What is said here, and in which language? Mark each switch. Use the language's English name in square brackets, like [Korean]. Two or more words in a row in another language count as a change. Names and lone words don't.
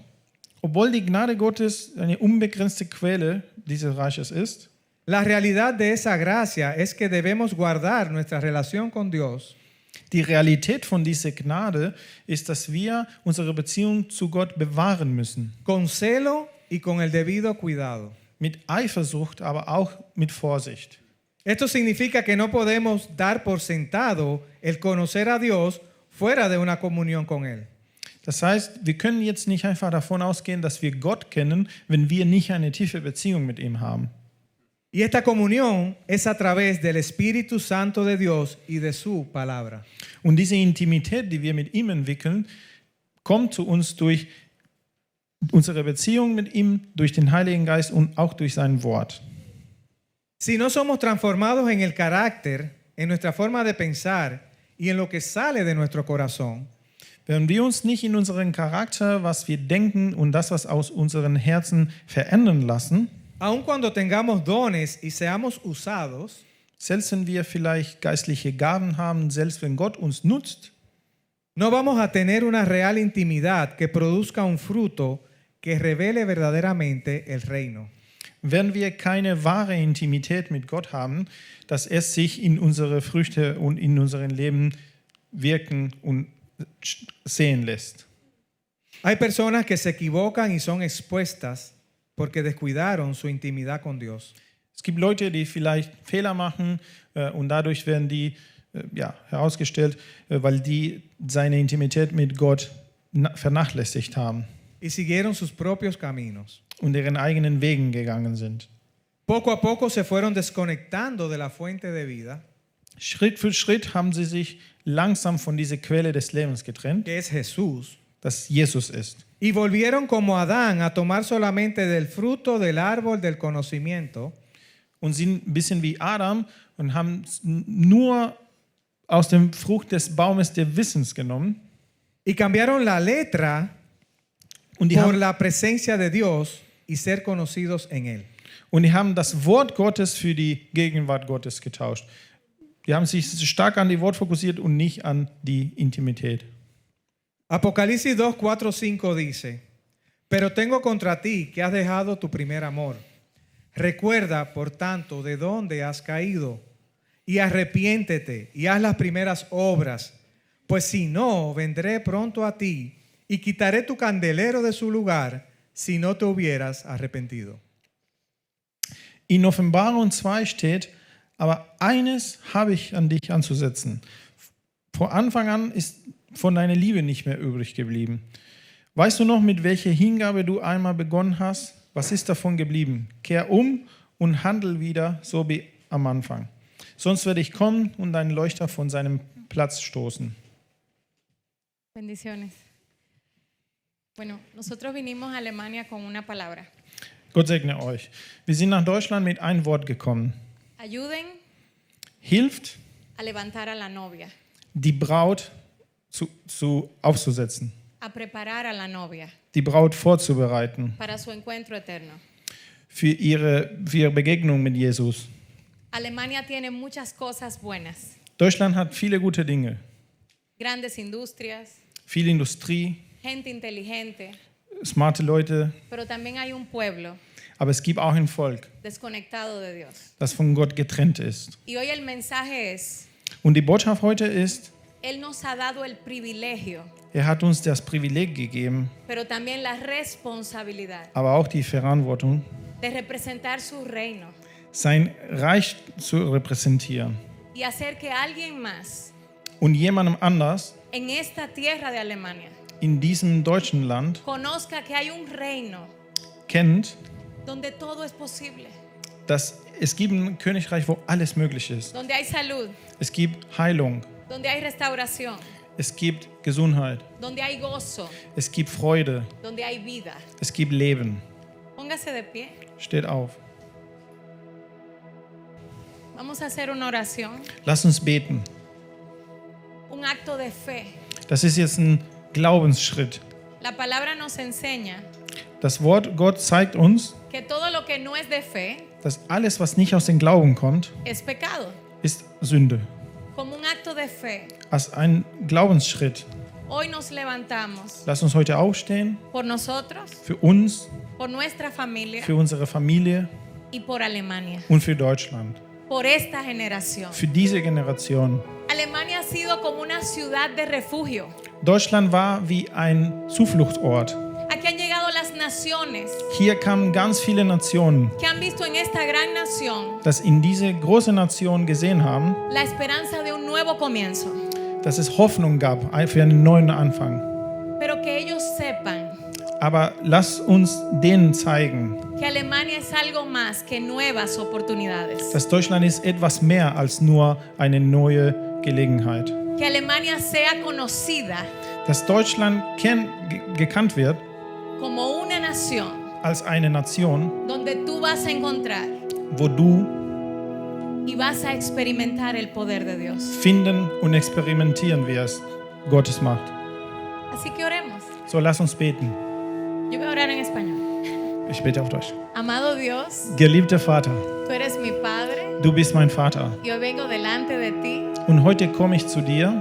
[German] Obwohl die Gnade Gottes eine unbegrenzte Quelle dieses Reiches ist, [Spanish] la realidad de esa gracia es que debemos guardar nuestra relación con Dios [German] die Realität von dieser Gnade ist, dass wir unsere Beziehung zu Gott bewahren müssen. [Spanish] con celo y con el debido cuidado. [German] Mit Eifersucht, aber auch mit Vorsicht. [Spanish] Esto significa que no podemos dar por sentado el conocer a Dios fuera de una comunión con Él. [German] Das heißt, wir können jetzt nicht einfach davon ausgehen, dass wir Gott kennen, wenn wir nicht eine tiefe Beziehung mit ihm haben. [Spanish] Y esta comunión es a través del Espíritu Santo de Dios y de su palabra. [German] Und diese Intimität, die wir mit ihm entwickeln, kommt zu uns durch unsere Beziehung mit ihm, durch den Heiligen Geist und auch durch sein Wort. [Spanish] Si no somos transformados en el carácter, en nuestra forma de pensar y en lo que sale de nuestro corazón, [German] Wenn wir uns nicht in unseren Charakter, was wir denken und das, was aus unseren Herzen verändern lassen, [Spanish] aun cuando tengamos dones y seamos usados, [German] selbst wenn wir vielleicht geistliche Gaben haben, selbst wenn Gott uns nutzt, [Spanish] no vamos a tener una real intimidad que produzca un fruto que revele verdaderamente el reino. [German] werden wir keine wahre Intimität mit Gott haben, dass es sich in unsere Früchte und in unserem Leben wirken und sehen lässt. [Spanish] Hay personas que se equivocan y son expuestas porque descuidaron su intimidad con Dios. [German] Es gibt Leute, die vielleicht Fehler machen und dadurch werden die herausgestellt, weil die seine Intimität mit Gott vernachlässigt haben [Spanish] Y siguieron sus propios caminos. [German] und ihren eigenen Wegen gegangen sind. [Spanish] Poco a poco se fueron desconectando de la fuente de vida, [German] Schritt für Schritt haben sie sich langsam von dieser Quelle des Lebens getrennt, [Spanish] que es Jesús, [German] das Jesus ist. [Spanish] y volvieron como Adán a tomar solamente del fruto del árbol del conocimiento [German] und sind ein bisschen wie Adam und haben nur aus dem Frucht des Baumes des Wissens genommen. [Spanish] Y cambiaron la letra [German] Und die, [Spanish] por [German] haben, [Spanish] la presencia de Dios y ser conocidos en Él. [German] und die haben das Wort Gottes für die Gegenwart Gottes getauscht. Die haben sich stark an die Wort fokussiert und nicht an die Intimität. [Spanish] Apocalipsis 2, 4, 5 dice, pero tengo contra ti que has dejado tu primer amor. Recuerda, por tanto, de dónde has caído y arrepiéntete y haz las primeras obras, pues si no, vendré pronto a ti y quitaré tu candelero de su lugar si no te hubieras arrepentido. [German] In Offenbarung 2 steht, aber eines habe ich an dich anzusetzen. Vor Anfang an ist von deiner Liebe nicht mehr übrig geblieben. Weißt du noch, mit welcher Hingabe du einmal begonnen hast? Was ist davon geblieben? Kehr um und handel wieder, so wie am Anfang. Sonst werde ich kommen und deinen Leuchter von seinem Platz stoßen. [Spanish] Bendiciones. Bueno, nosotros vinimos a Alemania con una palabra. [German] Gott segne euch. Wir sind nach Deutschland mit einem Wort gekommen. [Spanish] Ayuden [German] Hilft, [Spanish] a levantar a la novia, [German] die Braut aufzusetzen, [Spanish] a preparar a la novia [German] die Braut vorzubereiten [Spanish] para su encuentro eterno. [German] für ihre Begegnung mit Jesus. [Spanish] Alemania tiene muchas cosas buenas, [German] Deutschland hat viele gute Dinge. [Spanish] grandes industrias, [German] Viel Industrie, [Spanish] gente inteligente, [German] smarte Leute, [Spanish] pero también hay un pueblo [German] aber es gibt auch ein Volk, [Spanish] desconectado de Dios. [German] das von Gott getrennt ist. [Spanish] Y hoy el mensaje es, [German] Und die Botschaft heute ist, [Spanish] Él nos ha dado el privilegio, [German] er hat uns das Privileg gegeben, [Spanish] pero también la responsabilidad [German] aber auch die Verantwortung, [Spanish] de representar su reino [German] sein Reich zu repräsentieren. [Spanish] y hacer que alguien más [German] Und jemandem anders [Spanish] en esta tierra de Alemania [German] in diesem deutschen Land [Spanish] conozca que hay un reino [German] kennt, [Spanish] donde todo es posible, [German] dass es gibt ein Königreich, wo alles möglich ist. [Spanish] donde hay salud, [German] Es gibt Heilung, [Spanish] donde hay restauración, [German] es gibt Gesundheit, [Spanish] donde hay gozo, [German] es gibt Freude, [Spanish] donde hay vida. [German] es gibt Leben. [Spanish] Póngase de pie. [German] Steht auf. [Spanish] Vamos a hacer una oración, [German] Lass uns beten. [Spanish] un acto de fe. [German] Das ist jetzt ein Glaubensschritt. [Spanish] La palabra nos enseña [German] Das Wort Gott zeigt uns, [Spanish] que todo lo que no es de fe [German] dass alles, was nicht aus dem Glauben kommt, [Spanish] es pecado. [German] ist Sünde. [Spanish] Como un acto de fe, [German] Als ein Glaubensschritt. [Spanish] hoy nos levantamos [German] Lass uns heute aufstehen, [Spanish] por nosotros, [German] für uns, [Spanish] por nuestra familia [German] für unsere Familie [Spanish] y por Alemania, [German] und für Deutschland. [Spanish] por esta generación. [German] Für diese Generation. [Spanish] Alemania ha sido como una ciudad de refugio. [German] Deutschland war wie ein Zufluchtsort. [Spanish] Aquí han llegado las naciones [German] Hier kamen ganz viele Nationen, [Spanish] que han visto en esta gran nación [German] das in diese große Nation gesehen haben, [Spanish] la esperanza de un nuevo comienzo. [German] dass es Hoffnung gab für einen neuen Anfang. [Spanish] Pero que ellos sepan [German] Aber lass uns denen zeigen, [Spanish] que Alemania es algo más que nuevas oportunidades. [German] dass Deutschland ist etwas mehr als nur eine neue Gelegenheit. [Spanish] Que Alemania sea conocida [German] Dass Deutschland gekannt wird [Spanish] como una nación [German] als eine Nation, [Spanish] donde tú vas a encontrar [German] wo du [Spanish] y vas a experimentar el poder de Dios. [German] finden und experimentieren wirst, Gottes Macht. [Spanish] Así que oremos. [German] So, lass uns beten. [Spanish] Yo voy a orar en español. [German] Ich bete auf Deutsch. [Spanish] Amado Dios, [German] Geliebter Vater, [Spanish] tú eres mi Padre. [German] du bist mein Vater. [Spanish] Y hoy vengo delante de ti, [German] Und heute komme ich zu dir,